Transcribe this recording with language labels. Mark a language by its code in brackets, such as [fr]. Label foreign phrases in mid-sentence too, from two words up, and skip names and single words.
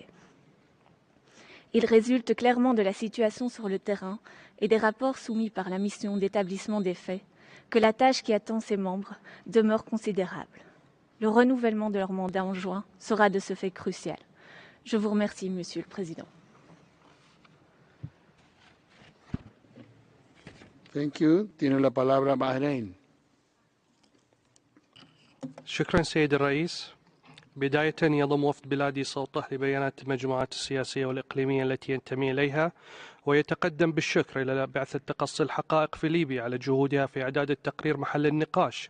[fr] Il résulte clairement de la situation sur le terrain et des rapports soumis par la mission d'établissement des faits que la tâche qui attend ses membres demeure considérable. Le renouvellement de leur mandat en juin sera de ce fait crucial. Je vous remercie, Monsieur le Président. [en] Thank you. [es] Tiene la palabra Bahrein. [ar] شكرا سيد الرئيس. بداية يضم وفد بلادي صوته لبيانات المجموعات السياسية والإقليمية التي ينتمي إليها، ويتقدم بالشكر إلى بعثة تقصي الحقائق في ليبيا على جهودها في إعداد التقرير محل النقاش.